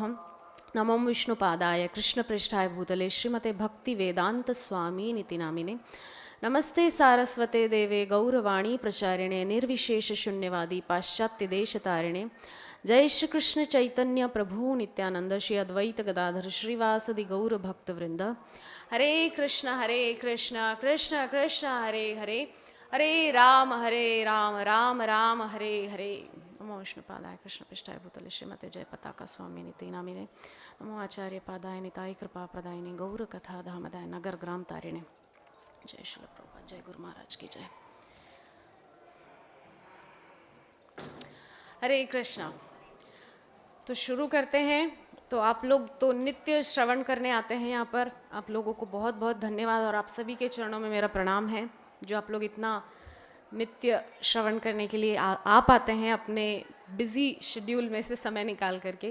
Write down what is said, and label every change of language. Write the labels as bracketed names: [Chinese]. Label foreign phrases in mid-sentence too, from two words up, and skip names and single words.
[Sanskrit] नमो विष्णुपादाय कृष्णपृष्ठाय भूतले श्रीमते भक्तिवेदांत स्वामी निति नामिने। नमस्ते सारस्वते देवे गौरवाणी प्रचारिणे निर्विशेष शून्यवादी पाश्चात्य देशतारिणे। जय श्री कृष्ण चैतन्य प्रभु नित्यानंद श्री अद्वैत गदाधर श्रीवासदि गौर भक्तवृंद। हरे कृष्ण कृष्ण कृष्ण हरे हरे, हरे राम राम राम हरे हरे। नमो विष्णुपादाय कृष्णपृष्ठाय भूतले श्रीमते जय पताका स्वामी निति नामिने। नमो आचार्य पादाय निताय कृपा प्रदायिने गौर कथा धामदाय नगर ग्राम तारिणे। [Hindi] जय श्री प्रभुपाद, जय गुरु महाराज की जय। हरे कृष्णा। तो शुरू करते हैं। तो आप लोग तो नित्य श्रवण करने आते हैं यहाँ पर, आप लोगों को बहुत बहुत धन्यवाद और आप सभी के चरणों में मेरा प्रणाम है जो आप लोग इतना नित्य श्रवण करने के लिए आ पाते हैं अपने [English] busy schedule [Hindi] में से समय निकाल करके।